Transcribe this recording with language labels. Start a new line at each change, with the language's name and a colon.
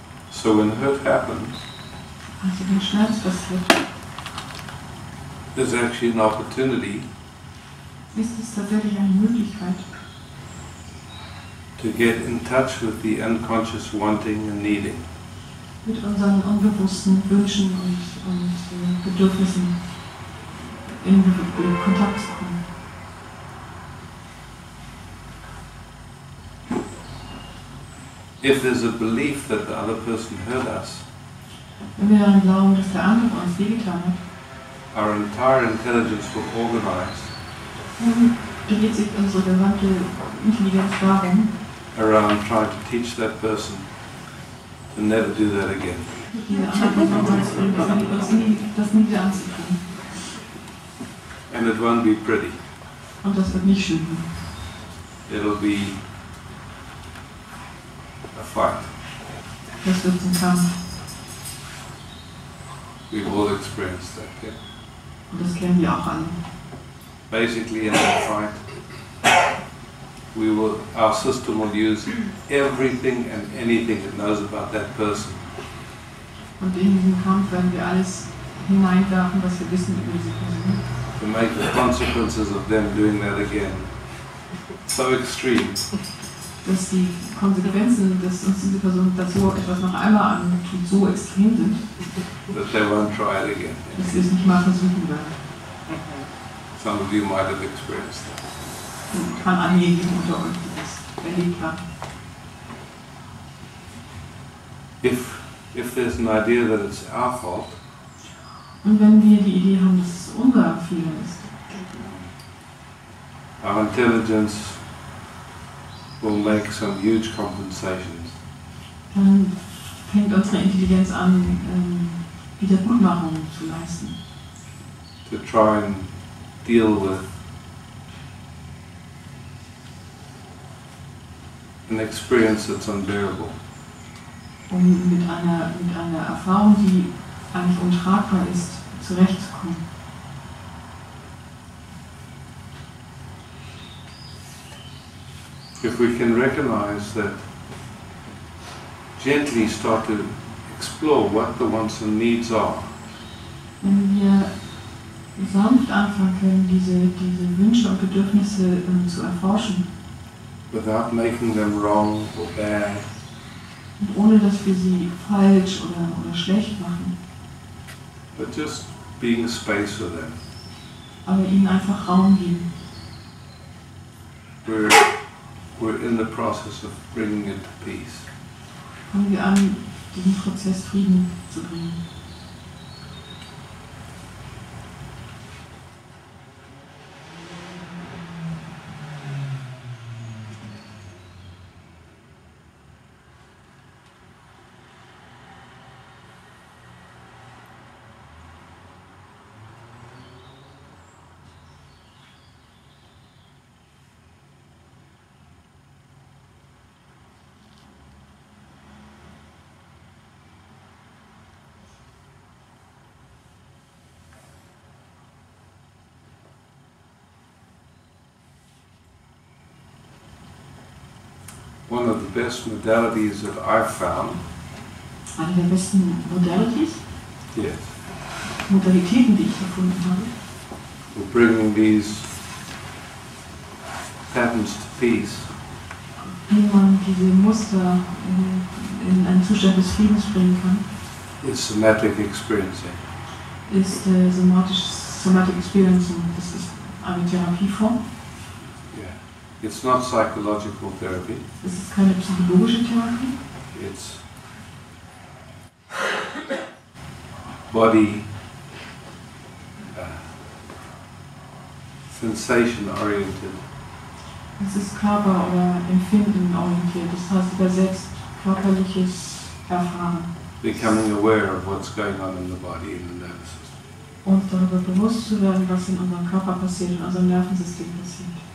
English: So when hurt happens,
German: Also wenn Schmerz passiert,
English: there's actually an opportunity
German: ist es tatsächlich eine Möglichkeit,
English: to get in touch with the unconscious wanting and needing.
German: mit unseren unbewussten Wünschen und Bedürfnissen in Kontakt zu kommen.
English: if there's a belief that the other person hurt us,
German: wenn wir daran glauben, dass der andere uns wehgetan hat,
English: our entire intelligence will organize
German: dann dreht sich unsere gesamte Intelligenz darum,
English: around trying to teach that person to never do that again.
German: diese andere Person beizubringen, das nie wieder anzutun.
English: And it won't be pretty.
German: Und das wird nicht schön.
English: It'll be a fight.
German: Das wird zum Kampf.
English: We've all experienced that, yeah?
German: Und das kennen wir auch alle.
English: Basically in that fight, our system will use everything and anything it knows about that person
German: Und in diesem Kampf werden wir alles hineinwerfen, was wir wissen über diese Person.
English: to make the consequences of them doing that again so extreme
German: Dass die Konsequenzen, dass uns diese Person dazu etwas noch einmal antut, so extrem sind,
English: that they won't try it again.
German: dass wir es nicht mal versuchen werden.
English: Some of you might have experienced that.
German: Kann einige unter euch, die das erlebt haben.
English: If there's an idea that it's our fault,
German: Und wenn wir die Idee haben, dass es unser Fehler ist,
English: our intelligence will make some huge compensations
German: dann fängt unsere Intelligenz an, Wiedergutmachung zu leisten.
English: to try and deal with an experience that's unbearable.
German: Um mit einer Erfahrung, die eigentlich untragbar ist, zurechtzukommen.
English: If we can recognize that, gently start to explore what the wants and needs are,
German: Wenn wir sanft anfangen können, diese Wünsche und Bedürfnisse zu erforschen,
English: without making them wrong or bad,
German: und ohne dass wir sie falsch oder schlecht machen,
English: but just being space for them,
German: aber ihnen einfach Raum geben,
English: we're in the process of bringing it to peace.
German: fangen wir an, diesen Prozess Frieden zu bringen.
English: One of the best modalities that I've found,
German: Eine der besten
English: yes,
German: Modalitäten, die ich erfunden habe,
English: for bringing these patterns to peace,
German: wie man diese Muster in einen Zustand des Friedens bringen kann,
English: is Somatic Experiencing.
German: ist Somatic Experiencing. Das ist eine Therapieform.
English: It's not psychological therapy,
German: Es ist keine psychologische Therapie.
English: it's body sensation oriented.
German: Es ist Körper- oder Empfinden orientiert. Das heißt übersetzt körperliches Erfahren.
English: Becoming aware of what's going on in the body, in the nervous system.
German: Und darüber bewusst zu werden, was in unserem Körper passiert, in unserem Nervensystem passiert.